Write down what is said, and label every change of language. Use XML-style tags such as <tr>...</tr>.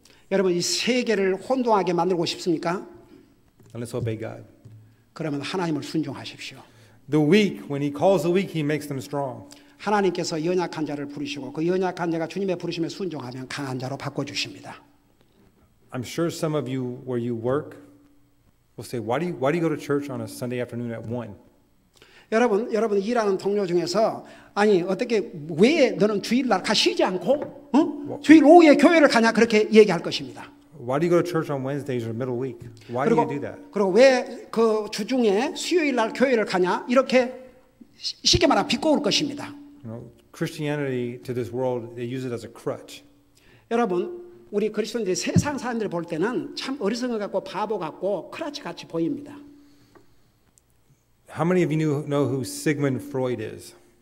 <ko>여러분, 이 세계를 혼동하게 만들고 싶습니까?</ko> <en>Then let's obey God.</en> <ko>그러면 하나님을 순종하십시오.</ko> <en>The weak, when He calls the weak, He makes them strong.</en> <ko>하나님께서 연약한 자를 부르시고 그 연약한 자가 주님의 부르심에 순종하면 강한 자로 바꿔주십니다.</ko> <en>I'm sure some of you, where you work, will say, "Why do you go to church on a Sunday afternoon at 1?"</en> <ko>여러분 일하는 동료 중에서 아니 어떻게 왜 너는 주일날 쉬지 않고 주일 오후에 교회를 가냐 그렇게 얘기할 것입니다.</ko> <en>Why do you go to church on Wednesdays or middle week? Why do you do that?</en> <ko>그리고 왜 그 주중에 수요일날 교회를 가냐 이렇게 쉽게 말하면 비꼬을 것입니다.</ko> <en>You know, Christianity to this world, they use it as a crutch.</en> <ko>여러분, 우리 그리스도인들이 세상 사람들 볼 때는 참 어리석은 것 같고 바보 같고 크라치 같이 보입니다.</ko> <en>How many of you know who Sigmund Freud is?</en>